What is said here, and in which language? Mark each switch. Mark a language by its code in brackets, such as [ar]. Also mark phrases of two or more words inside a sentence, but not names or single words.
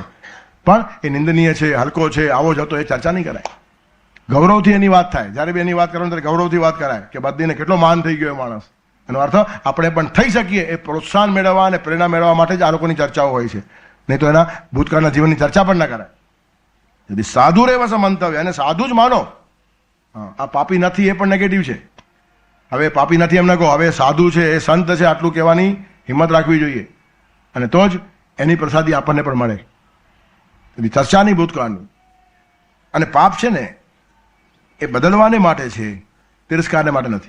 [gu] પણ એ નિંદનીય છે, હલકો છે, આવો જ હતો, એ ચર્ચા નહીં કરાય. ગૌરવથી એની વાત થાય. જ્યારે બી એની વાત કરવાની ત્યારે ગૌરવથી વાત કરાય કે બદલીને કેટલો માન થઈ ગયો એ માણસ. એનો અર્થ આપણે પણ થઈ શકીએ એ પ્રોત્સાહન મેળવવા અને પ્રેરણા મેળવવા માટે જ આ લોકોની ચર્ચાઓ હોય છે. નહીં તો એના ભૂતકાળના જીવનની ચર્ચા પણ ના કરાય. [sa] यदि साधु रेवस मंतव्य [gu] અને સાધુ જ માનો. આ પાપી નથી એ પણ નેગેટિવ છે. હવે પાપી નથી એમ ન કહો, હવે સાધુ છે, એ સંત છે, આટલું કહેવાની હિંમત રાખવી જોઈએ, અને તો જ એની પ્રસાદી આપણને પણ મળે. એની ચર્ચાની ભૂતકાળની. અને પાપ છે ને એ બદલવાને માટે છે, તિરસ્કારને માટે નથી.